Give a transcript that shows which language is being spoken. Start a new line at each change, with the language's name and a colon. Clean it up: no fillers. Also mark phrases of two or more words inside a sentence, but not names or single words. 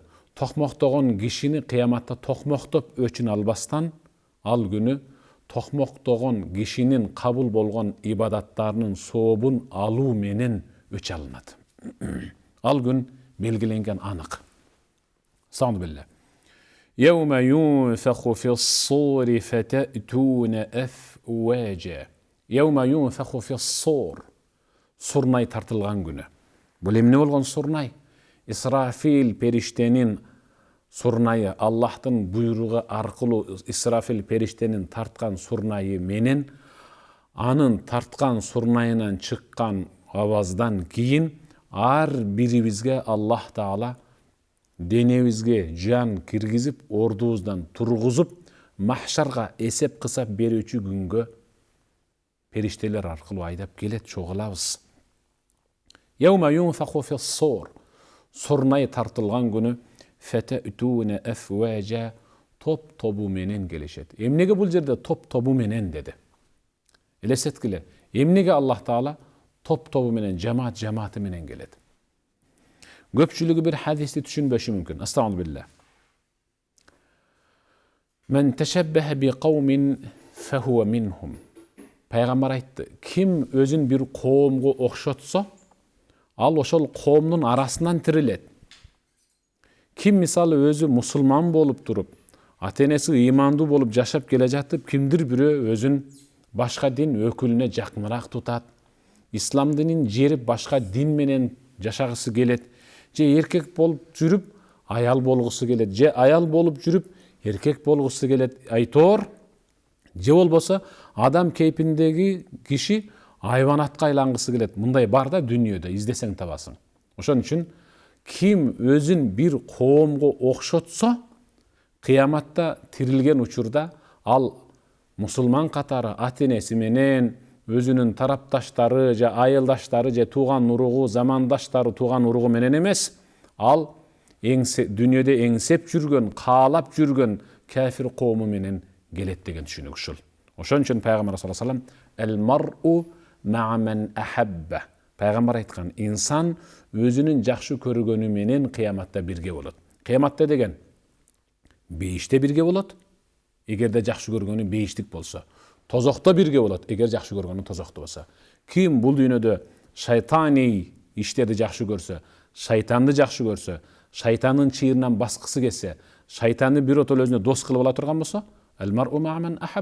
Kyrgyz: Токмоктогон кишини кыяматта токмоктоп өчүн албастан, ал күнү токмоктогон кишинин кабыл болгон ибадаттарынын сообун алуу менен өч алынат. Ал күн белгиленген, анык. Саңдыбелле.
Arabic: يوم ينفخ في الصور فتأتون أفواجا. يوم ينفخ في الصور.
Kyrgyz: Сурнай тартылган күнү. Бул эмне болгон сурнай? Исрафил периштенин сурнайы, Аллахтын буйругу аркылуу Исрафил периштенин тарткан сурнайы менен, анын тарткан сурнайынан чыккан аваздан кийин ар бирибизге Аллах Таала денебизге жан киргизип, ордубуздан тургузуп, махшарга эсеп кысап берүүчү күнгө периштелер аркылуу айдап келет, чогулабыз.
Arabic: يوم ينفخ في الصور.
Kyrgyz: Сурнай тартылган күнү
Arabic: فتأتون أفواجا,
Kyrgyz: топ-тобу менен келишет. Эмнеге бул жерде топ-тобу менен деди? Элестеткиле, эмнеге Аллах Таала топ-тобу менен, жамааты менен келет? Көпчүлүгү бир хадисти түшүнбөшү мүмкүн.
Arabic: أستغفر الله. من تشبه بقوم فهو منهم.
Kyrgyz: Пайгамбар айтты, ким өзүн бир коомго окшотсо, ал ошол коомдун арасынан тирилет. Ким мисалы өзү мусулман болуп туруп, ата-энеси ыймандуу болуп жашап келе жатып, кимдир бирөө өзүн башка дин өкүлүнө жакыныраак тутат, ислам динин жерип башка дин менен жашагысы келет, же эркек болуп жүрүп аял болгусу келет, же аял болуп жүрүп эркек болгусу келет, айтор, же болбосо адам кейпиндеги киши айбанатка айлангысы келет. Мындай бар да дүйнөдө, издесең табасың. Ошон үчүн Ким өзүн бир коомго окшотсо, кыяматта тирилген учурда ал мусулман катары ата-энеси менен, өзүнүн тарапташтары же айылдаштары же тууган уругу, замандаштары тууган уругу менен эмес, ал дүйнөдө эңсеп жүргөн, каалап жүргөн кафир коому менен келет деген түшүнүк ушул. Ошон үчүн пайгамбар
Arabic: صلى الله عليه وسلم «المرء مع من أحب».
Kyrgyz: Пайгамбар айткан, инсан өзүнүн жакшы көргөнү менен кыяматта бирге болот. Кыяматта деген бейиште бирге болот, эгерде жакшы көргөнү бейиштик болсо. Тозокто бирге болот, эгер жакшы көргөнү тозокто болсо. Ким бул дүйнөдө шайтани иштерди жакшы көрсө, шайтанды жакшы көрсө, шайтандын чыйырынан баскысы келсе, шайтанды биротол өзүнө дос кылып ала турган болсо,
Arabic: «المرء مع من أحب».